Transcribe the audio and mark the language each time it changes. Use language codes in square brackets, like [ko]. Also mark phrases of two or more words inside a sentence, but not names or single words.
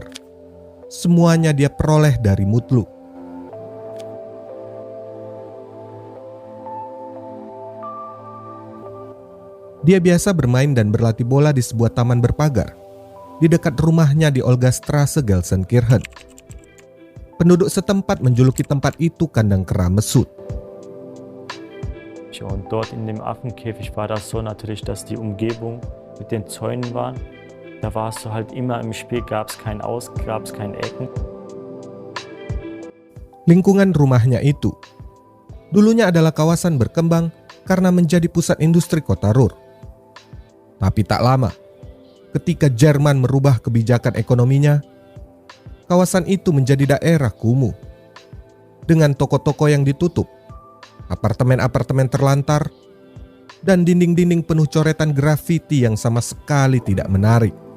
[id] Semuanya dia peroleh dari Mutlu. Dia biasa bermain dan berlatih bola di sebuah taman berpagar di dekat rumahnya di Olgastrasse, Gelsenkirchen. Penduduk setempat menjuluki tempat itu kandang kera Mesut. [de] Und dort in dem Affenkäfig war das so natürlich, dass die Umgebung mit den Zäunen war. Da warst du halt immer im Spiel, gab es kein Aus, gab es kein Ecken. [id] Lingkungan rumahnya itu dulunya adalah kawasan berkembang karena menjadi pusat industri kota Ruhr. Tapi tak lama, ketika Jerman merubah kebijakan ekonominya, kawasan itu menjadi daerah kumuh dengan toko-toko yang ditutup, apartemen-apartemen terlantar, dan dinding-dinding penuh coretan grafiti yang sama sekali tidak menarik.